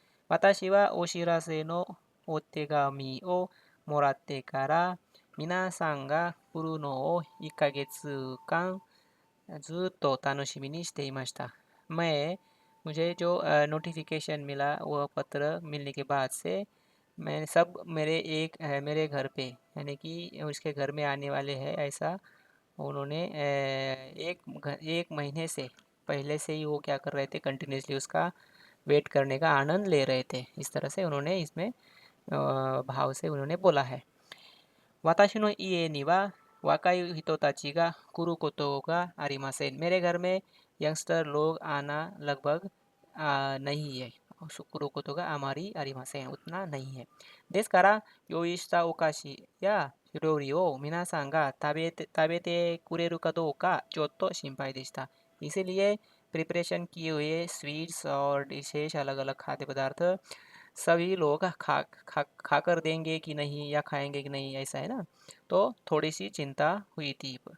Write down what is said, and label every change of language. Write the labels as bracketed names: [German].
[Japanese] 私はお知らせのお手紙をもらってから皆さんが来るのを1ヶ月間ずっと楽しみにしていました। [Hindi] मुझे जो नोटिफिकेशन मिला वह पत्र मिलने के बाद से मैं सब मेरे घर पे यानी कि उसके घर में आने वाले हैं, ऐसा उन्होंने एक महीने से पहले से ही वो क्या कर रहे थे, कंटिन्यूसली उसका वेट करने का आनंद ले रहे थे। इस तरह से उन्होंने इसमें भाव से उन्होंने बोला है। [Japanese] 私の家には若い人たちが来ることがありません। [Hindi] मेरे घर में यंगस्टर लोग आना लगभग नहीं है। [Japanese] 来ることがあまりありません。 [Hindi] उतना नहीं है। [Japanese] ですから、用意したお菓子や料理を皆さんが食べてくれるかどうかちょっと心配でした。 [Hindi] इसीलिए प्रिपरेशन किए हुए स्वीट्स और डिशेज, अलग अलग खाद्य पदार्थ सभी लोग खा कर देंगे कि नहीं या खाएंगे कि नहीं, ऐसा है ना, तो थोड़ी सी चिंता हुई थी।